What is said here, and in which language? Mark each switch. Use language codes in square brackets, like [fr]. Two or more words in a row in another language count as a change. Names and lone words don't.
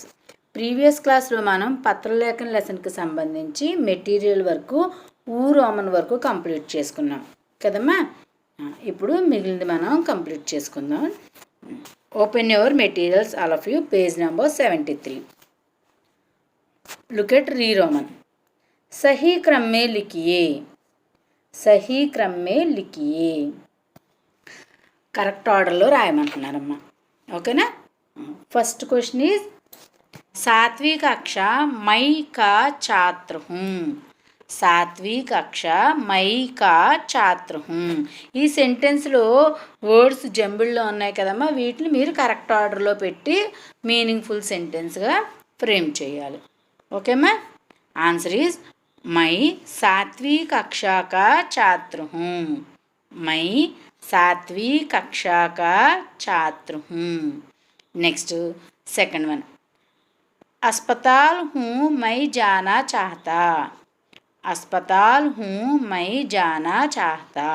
[te] ప్రీవియస్ క్లాస్లో మనం పత్రలేఖన లెసన్కి సంబంధించి మెటీరియల్ వరకు రోమన్ వరకు కంప్లీట్ చేసుకున్నాం కదమ్మా. ఇప్పుడు మిగిలింది మనం కంప్లీట్ చేసుకుందాం. [en] open your materials all of you, page number 73. look at re Roman. [hi] सही क्रम में लिखिए. सही क्रम में लिखिए. [te] కరెక్ట్ ఆర్డర్లో రాయమంటున్నారమ్మా. ఓకేనా? [en] first question is [hi] सातवीं कक्षा मई का छात्र हूँ. सातवीं कक्षा मई का छात्र हूँ. [te] ఈ సెంటెన్స్లో వర్డ్స్ జంబుల్లో ఉన్నాయి కదమ్మా. వీటిని మీరు కరెక్ట్ ఆర్డర్లో పెట్టి మీనింగ్ఫుల్ సెంటెన్స్గా ఫ్రేమ్ చేయాలి. [hi] ఓకేమ్మా? [en] answer is [hi] मैं 7वीं कक्षा का छात्र हूँ. मैं 7वीं कक्षा का छात्र हूँ. [en] next second one. [hi] अस्पताल हूँ मैं जाना चाहता. अस्पताल हूँ मैं जाना चाहता.